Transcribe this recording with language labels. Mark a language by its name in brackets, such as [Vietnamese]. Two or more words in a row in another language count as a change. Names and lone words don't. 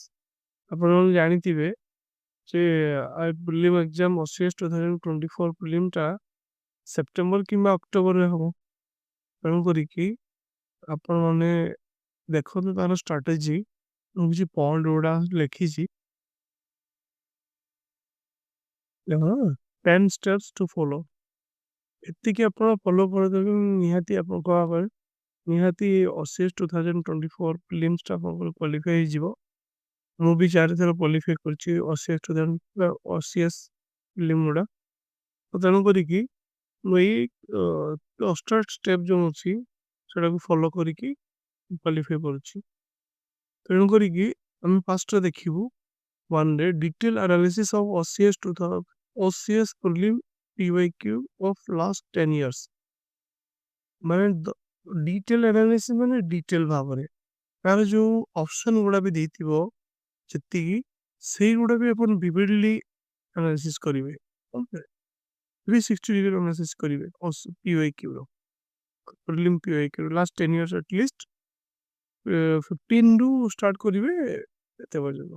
[Odia] ଆପଣମାନେ ଜାଣିଥିବେ ଯେ [English] prelim exam [Odia] OCS 2024 ପ୍ରିଲିମ୍ଟା ସେପ୍ଟେମ୍ବର କିମ୍ବା ଅକ୍ଟୋବରରେ ହେବ। ତେଣୁ କରିକି ଆପଣମାନେ ଦେଖନ୍ତୁ ତାର ଷ୍ଟ୍ରାଟେଜି। ମୁଁ କିଛି ପଏଣ୍ଟ ଗୁଡ଼ା ଲେଖିଛି। [English] 10 steps to follow। [Odia] ଏତିକି ଆପଣ ଫଲୋ କରିଦେବେ, ନିହାତି ଆପଣଙ୍କ ଭାବରେ ନିହାତି OCS 2024 ପ୍ରିଲିମ୍ସଟା ଆପଣଙ୍କର କ୍ୱାଲିଫାଇ ହେଇଯିବ। ମୁଁ ବି 4 ଥର କ୍ୱାଲିଫାଇ କରିଛି OCS ପ୍ରିଲିମ୍ ଗୁଡ଼ା। ତ ତେଣୁ କରିକି ମୁଁ ଏଇ 10ଟା ଷ୍ଟେପ୍ ଯେଉଁ ଅଛି ସେଟାକୁ ଫଲୋ କରିକି କ୍ୱାଲିଫାଇ କରୁଛି। ତେଣୁ କରିକି ଆମେ ଫାର୍ଷ୍ଟରେ ଦେଖିବୁ 1 [English] detail analysis of OCS prelim PYQ of last 10 years। [Odia] ମାନେ [English] detail analysis [Odia] ମାନେ ଡିଟେଲ୍ ଭାବରେ ତାର ଯେଉଁ ଅପସନ୍ ଗୁଡ଼ା ବି ଦେଇଥିବ ଯେତିକି ସେଇଗୁଡ଼ା ବି ଆପଣ [English] vividly analysis [Odia] କରିବେ। 360 [English] degree analysis [Odia] କରିବେ PYQର [English] prelim PYQ last 10 years atleast [Odia] 15ରୁ ଷ୍ଟାର୍ଟ କରିବେ ଏତେ ପର୍ଯ୍ୟନ୍ତ।